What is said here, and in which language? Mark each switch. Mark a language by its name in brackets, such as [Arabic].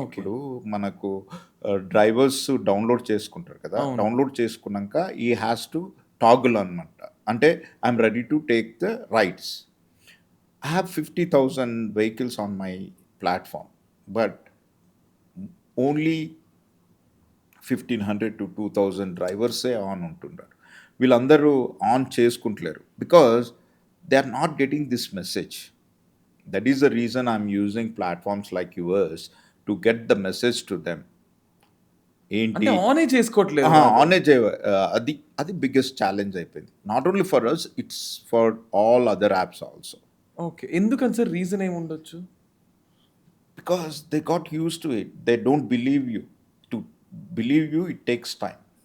[Telugu] ఇప్పుడు మనకు drivers download చేసుకుంటారు కదా, డౌన్లోడ్ చేసుకున్నాక ఈ హ్యాస్ టు టాగుల్ అనమాట. [English] అంటే I'm ready to take the rides. I have 50,000 vehicles on my platform, but only 1500 to 2000 [Telugu] డ్రైవర్సే on ఉంటున్నారు. వీళ్ళందరూ on చేసుకుంటలేరు [English] Because they are not getting this message. That is the reason I'm using platforms like yours to get the message to them. [Telugu] అంటే ఏంటి ఆనే చేసుకోవట్లేదు వాళ్ళు. On అది అది biggest challenge అయిపోయింది. [English] Not only for us, it's for all other apps also. [Telugu] Okay. ఎందుకని sir reason ఏముండొచ్చు? [English] Because they got used to it. They don't believe you. To believe you, it takes time.